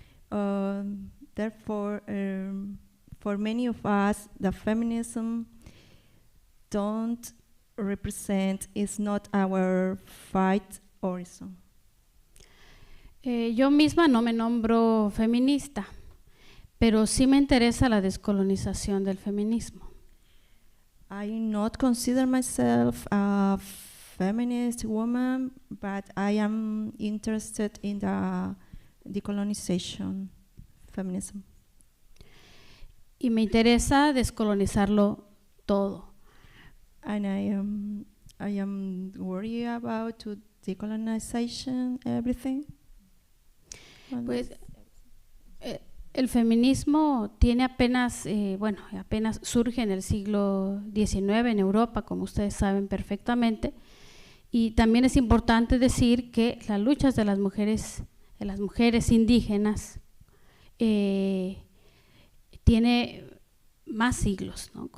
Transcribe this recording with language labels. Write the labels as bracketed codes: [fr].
[en] Therefore, for many of us, the feminism don't represent, is not our fight horizon. [es] Yo misma no me nombro feminista, pero sí me interesa la descolonización del feminismo. [en] I not consider myself a feminist woman, but I am interested in the decolonization feminism. [es] Y me interesa descolonizarlo todo. [en] And I am worried about to decolonization everything. [es] Pues el feminismo tiene apenas surge en el siglo XIX en Europa, como ustedes saben perfectamente, y también es importante decir que las luchas de las mujeres indígenas tiene más siglos, ¿no?